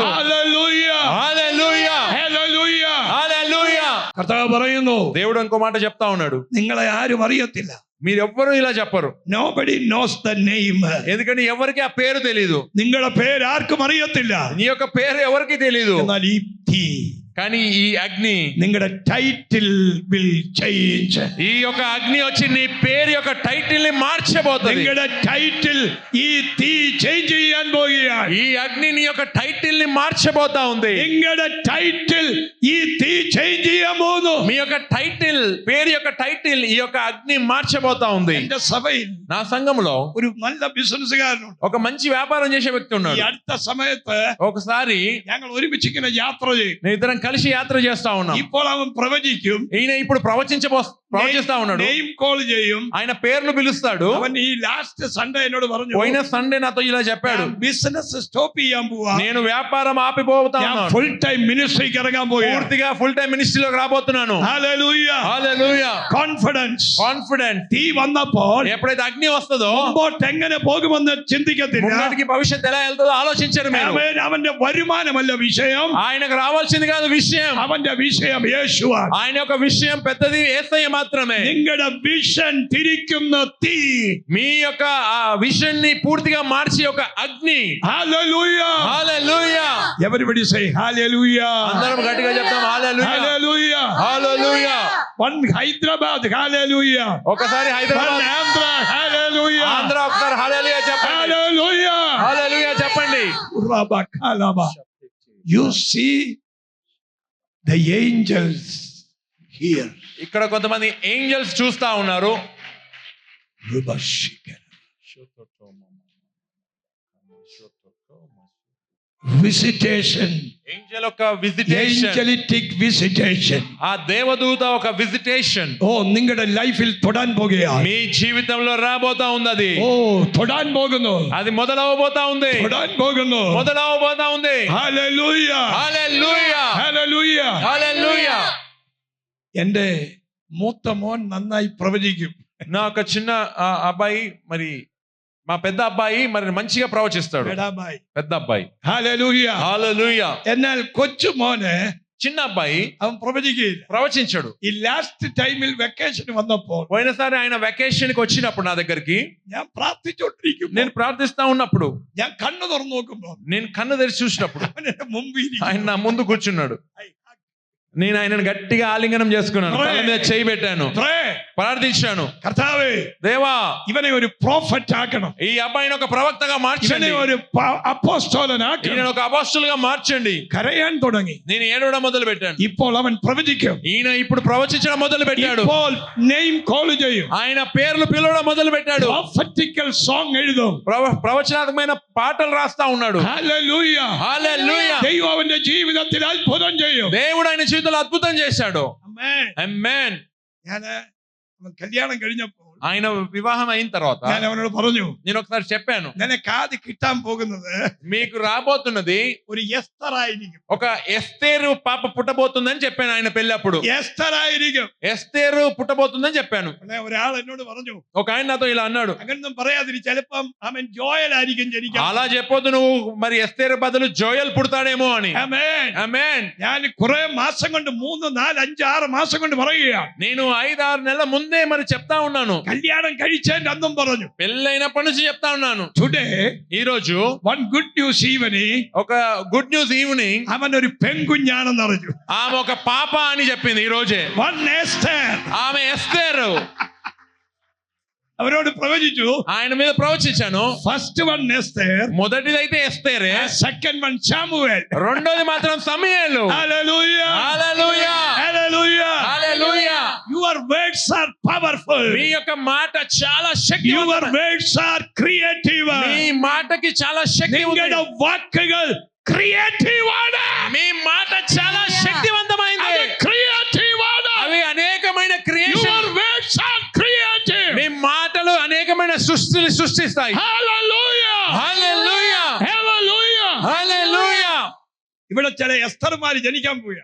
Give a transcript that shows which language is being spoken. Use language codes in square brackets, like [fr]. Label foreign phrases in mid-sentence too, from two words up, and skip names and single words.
[ml] ഹല്ലേലൂയ. [te] హల్లెలూయా. [ml] ഹല്ലേലൂയ. [te] హల్లెలూయా. [ml] കർത്താവ് പറയുന്നു, [te] దేవుడు ఇంకో మాట చెప్తా ఉన్నాడు, [ml] നിങ്ങളെ ആരും അറിയത്തില്ല. [te] మీరెవ్వరూ ఇలా చెప్పరు. [en] Nobody knows the name. [te] ఎందుకంటే ఎవరికి ఆ పేరు తెలీదు. [ml] നിങ്ങളുടെ പേര് ആർക്കും അറിയത്തില്ല. [te] నీ యొక్క పేరు ఎవరికి తెలీదు. [ml] എന്നാൽ ഈ തീ, [te] కానీ ఈ అగ్ని, [ml] നിങ്ങളുടെ [en] title will change. [te] ఈ యొక్క అగ్ని వచ్చి నీ పేరు యొక్క టైటిల్ ని మార్చబోతుంది. [ml] നിങ്ങളുടെ ടൈറ്റിൽ ഈ തീ ചേഞ്ച് ചെയ്യാൻ പോകുകയാണ്. [te] ఈ అగ్ని నీ యొక్క టైటిల్ ని మార్చబోతా ఉంది. [ml] നിങ്ങളുടെ ടൈറ്റിൽ ഈ തീ ചേഞ്ച് ചെയ്യാൻ പോകുന്നു. [te] మీ యొక్క టైటిల్, పేరు యొక్క టైటిల్ ఈ యొక్క అగ్ని మార్చబోతా ఉంది. [ml] എന്റെ സഭയിൽ [te] నా సంఘంలో [ml] ഒരു നല്ല ബിസിനസ്സുകാരനുണ്ട്. [te] ఒక మంచి వ్యాపారం చేసే వ్యక్తి [ml] ഈ [te] ఉన్నాడు. [ml] അടുത്ത സമയത്ത് [te] ఒకసారి [ml] ഞങ്ങൾ ഒരുമിച്ച് ഇങ്ങനെ യാത്ര ചെയ്യും. [te] నేను ఇద్దరం కలిసి యాత్ర చేస్తా ఉన్నాం. [ml] ഇപ്പോൾ അവൻ പ്രവചിക്കും. [te] ఈయన ఇప్పుడు ప్రవచిస్తా ఉన్నాడు. [en] name call [ml] ചെയ്യും. [te] ఆయన పేర్లు పిలుస్తాడు. [ml] അവൻ ఈ [en] last Sunday [ml] എന്നോട് പറഞ്ഞു, [te] పోయిన సండే నాతో ఇలా చెప్పాడు, [en] business stop [ml] ചെയ്യാൻ പോവാ, [te] నేను వ్యాపారం ఆపిపోతా ఉన్నాను, [en] full time [ml] മിനിസ്ട്രിക്ക് ഇറങ്ങാൻ പോവുകയാണ്. [te] పూర్తిగా [en] full time [te] మినిస్ట్రీలోకి రాబోతున్నాను. [ml] ഹല്ലേലൂയ. [te] హల్లెలూయా. [ml] കോൺഫിഡൻസ്. [te] కాన్ఫిడెంట్. [ml] തീ വന്നപ്പോൾ [te] ఎప్పుడైతే అగ్ని వస్తుందో [ml] മുമ്പോട്ട് എങ്ങനെ പോകുമെന്ന് ചിന്തിക്കത്തില്ല. [te] ముందుకి భవిష్యత్తు ఎలా వెళ్తుందో ఆలోచించరు మీరు. [ml] അവന്റെ വരുമാനമല്ല విషయం. [te] ఆయనకు రావాల్సింది కాదు విషయం. [ml] അവന്റെ വിഷയം യേശുവാണ്. [te] ఆయన యొక్క విషయం పెద్దది యేసయ్య మాత్రమే. [ml] നിങ്ങളുടെ വിഷൻ തിരിക്കുന്ന തീ, [te] మీ యొక్క ఆ విషన్ ని పూర్తిగా మార్చి ఒక అగ్ని. [ml] ഹല്ലേലൂയ. [te] హల్లెలూయా. [en] Everybody say hallelujah. [te] అందరం గట్టిగా చెప్తాం హల్లెలూయా. [en] Hallelujah. [te] హల్లెలూయా. [en] One Hyderabad, hallelujah. [te] ఒకసారి [en] One [te] హైదరాబాద్, [en] Andhra, hallelujah. [te] ఆంధ్ర ఒకసారి హల్లెలూయా చెప్పండి. [en] Hallelujah. [te] హల్లెలూయా చెప్పండి. Rabakalaba. [en] You see the angels here. [te] ఇక్కడ కొంతమంది ఏంజల్స్ చూస్తా ఉన్నారు. [en] Visitation. [te] ఏంజల్ ఒక విజిటేషన్. [en] Angelic visitation. [te] ఆ దేవదూత ఒక విజిటేషన్ [ml] ഓ നിങ്ങളുടെ ലൈഫിൽ തൊടാൻ പോകുകയാണ്. [te] మీ జీవితంలో రాబోతా ఉంది. అది [ml] തൊടാൻ പോകുന്നു. [te] అది మొదలవబోతా ఉంది. [ml] തൊടാൻ പോകുന്നു. [te] మొదలవబోతా ఉంది. [en] Hallelujah. [te] హల్లెలూయా. [en] Hallelujah. [te] హల్లెలూయా. [ml] എന്റെ മൂത്ത മോൻ നന്നായി പ്രവചിക്കും. [te] నా ఒక చిన్న అబ్బాయి, మరి మా పెద్ద అబ్బాయి మరి మంచిగా ప్రవచిస్తాడు. [hi] ബഡാബായി. [te] పెద్ద అబ్బాయి. [en] Hallelujah. [te] హల్లెలూయా. [ml] എന്നാൽ കൊച്ചു മോന് [te] చిన్న అబ్బాయి [ml] അവൻ പ്രവചിക്കുകയില്ല. [te] ప్రవచించాడు. [ml] ഈ [en] last time [ml] വെക്കേഷൻ വന്നപ്പോൾ [te] పోయినసారి ఆయన వెకేషన్ కి వచ్చినప్పుడు నా దగ్గరికి [ml] ഞാൻ പ്രാർത്ഥിച്ചോണ്ടിരിക്കും. [te] నేను ప్రార్థిస్తా ఉన్నప్పుడు [ml] ഞാൻ కన్ను തുറന്നു നോക്കുമ്പോൾ [te] నేను కన్ను తెరిచి చూసినప్పుడు [ml] അവൻ എന്റെ മുമ്പിൽ ഇരിക്കുന്നു. [te] ఆయన నా ముందు కూర్చున్నాడు. నేను ఆయనను గట్టిగా ఆలింగనం చేసుకున్నాను. తల మీద చేయి పెట్టాను, [en] Pray. [te] ప్రార్థించాను. [ml] കർത്താവേ, [te] దేవా, [ml] ഇവനെ ഒരു പ്രോഫറ്റ് ആക്കണം. [te] ఈ అబ్బాయిని ఒక ప్రవక్తగా [ml] ഇവനെ [te] మార్చండి, [ml] ഒരു അപ്പോസ്തലനാക്കണം. [te] ఈయన ఒక అపోస్తలుగా మార్చండి. [ml] കരയാൻ തുടങ്ങി. [te] నేను ఏడవడం మొదలు పెట్టాను. [ml] ഇപ്പോൾ അവൻ പ്രവചിക്കും. [te] ఈయన ఇప్పుడు ప్రవచించడం మొదలు పెట్టాడు. [ml] ഇപ്പോൾ [en] name call [ml] ചെയ്യും. [te] ఆయన పేర్లు పిలవడం మొదలు పెట్టాడు. [en] prophetical song [ml] എഴുതും. [te] ప్రవచనాత్మకమైన పాటలు రాస్తా ఉన్నాడు. [ml] ഹല്ലേലൂയ, [te] హల్లెలూయా. [ml] ദൈവം അവന്റെ ജീവിതത്തിൽ അത്ഭുതം ചെയ്യും. [te] దేవుడు ఆయన జీవితంలో అద్భుతం చేశాడు. [ml] ആമേൻ. [te] ఆమేన్. [ml] അവൻ കല്യാണം കഴിഞ്ഞപ്പോൾ [te] ఆయన వివాహం అయిన తర్వాత [ml] ഞാൻ അവനോട് പറഞ്ഞു, [te] నేను ఒకసారి చెప్పాను, [ml] നിനക്ക് ആദ്യം കിട്ടാൻ പോകുന്നത് [te] మీకు రాబోతున్నది [ml] ഒരു എസ്തർ ആയിരിക്കും. [te] ఒక ఎస్తేరు పాప పుట్టబోతుందని చెప్పాను. ఆయన పెళ్ళప్పుడు [ml] എസ്തർ ആയിരിക്കും. [te] ఎస్తేరు పుట్టబోతుందని చెప్పాను. [ml] ഉടനെ ഒരാൾ എന്നോട് പറഞ്ഞു, [te] ఒక ఆయన నాతో ఇలా అన్నాడు, [ml] അങ്ങനൊന്നും പറയാതിരി, ചിലപ്പം അവൻ ജോയൽ ആയിരിക്കും ജനിക്കാൻ. [te] అలా చెప్పొద్దు నువ్వు, మరి ఎస్తేరు బదులు జోయల్ పుడతాడేమో అని. [ml] ആമേൻ. [te] ఆమేన్. [ml] ഞാൻ കുറെ മാസം കൊണ്ട് 3, 4, 5, 6 മാസം കൊണ്ട് പറയുകയാണ്. [te] నేను 5-6 నెలల ముందే మరి చెప్తా ఉన్నాను. [ml] കല്യാണം കഴിച്ചതിന്റെ അന്നും പറഞ്ഞു. [te] పెళ్ళైనప్పటి నుంచి చెప్తా ఉన్నాను. [en] ടുഡേ [te] ఈ రోజు [en] one good news evening, [te] ఒక [en] good news evening, [ml] അവൻ ഒരു പെൺകുഞ്ഞാണെന്ന് അറിഞ്ഞു. [te] ఆమె ఒక పాప అని చెప్పింది ఈ రోజే. [en] വൺ എസ്തർ. [te] ఆమె ఎస్తేరు. [ml] അവരോട് പ്രവചിച്ചു. [te] ఆయన మీద ప్రవచించాను. [en] first one Esther, [te] మొదటిదైతే ఎస్తేరే, [en] second one Samuel, [te] రెండోది మాత్రం సమూయేలు. హల్లెలూయా, హల్లెలూయా, హల్లెలూయా, హల్లెలూయా. [en] your words are powerful. [te] మీ యొక్క మాట చాలా [en] యువర్ [te] శక్తివంతమైనది. [en] words are creative. [te] మీ మాటకి చాలా శక్తి ఉంది. [ml] നിങ്ങളുടെ വാക്കുകൾ ക്രിയേറ്റീവ് ആണ്. [te] మీ మాట చాలా శక్తివంతమైంది. [ml] അത് ക്രിയേറ്റീവ് ആണ്. [te] అవి అనేకమైన క్రియేషన్. [en] your words are creative. [te] మీ మాటలు అనేకమైన సృష్టిని సృష్టిస్తాయి. హల్లెలూయా, హల్లెలూయా, హల్లెలూయా, హల్లెలూయా. [ml] ഇവിടെ ചില എസ്തർമാര് ജനിക്കാൻ പോവുക.